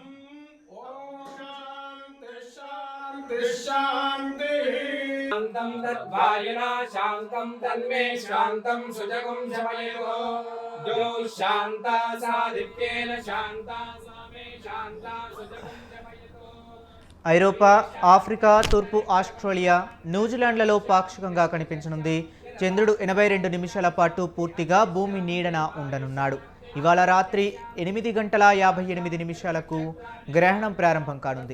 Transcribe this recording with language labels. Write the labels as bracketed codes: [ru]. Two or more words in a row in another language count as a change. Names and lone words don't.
[sa] ॐ शान्ति शान्ति शान्तिः शान्तं तद्वायुना शान्तं तन्मे शान्तं सुजगुं शमयतु जो शान्ता सादित्येन शान्ता सा मे शान्ता सुजगुं [te] ఐరోపా, ఆఫ్రికా, తూర్పు ఆస్ట్రేలియా, న్యూజిలాండ్లలో పాక్షికంగా కనిపించనుంది. చంద్రుడు 82 నిమిషాల పాటు పూర్తిగా భూమి నీడన ఉండనున్నాడు. ఇవాళ రాత్రి 8:58 గ్రహణం ప్రారంభం కానుంది.